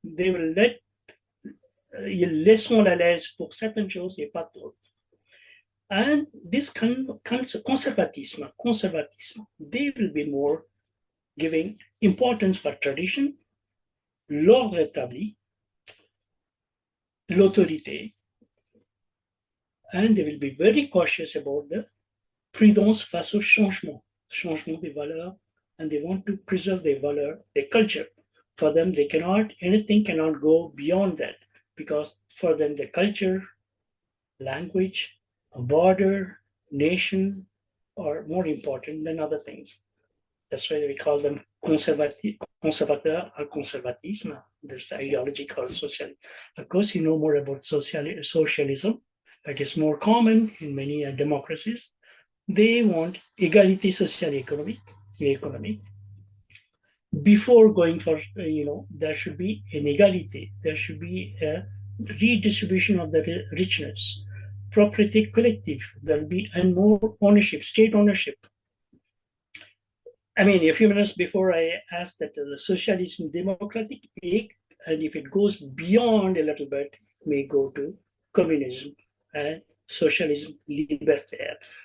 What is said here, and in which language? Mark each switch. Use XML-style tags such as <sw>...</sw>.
<en>They will let</en> <fr>ils laisseront la laisse pour certaines choses et pas d'autres.</fr> <en>And this conservatism, they will be more giving importance for tradition,</en> <fr>l'ordre établi, l'autorité,</fr> <en>and they will be very cautious about the prudence</en> <fr>face au changement des valeurs,</fr> <en>and they want to preserve their valeurs, their culture. For them, anything cannot go beyond that, because for them, the culture, language, a border, nation are more important than other things. That's why we call them conservateur or conservatisme. There's the ideology called socialism. Of course, you know more about socialism. It is more common in many democracies. They want</en> <fr>égalité sociale et économique.</fr> <en>Before going for, there should be an égalité. There should be a redistribution of the richness.</en> <fr>Propriété collective.</fr> <en>There will be and more ownership, state ownership. I mean, a few minutes before I asked that the socialism democratic, and if it goes beyond a little bit, it may go to communism and socialism libertaire.</en>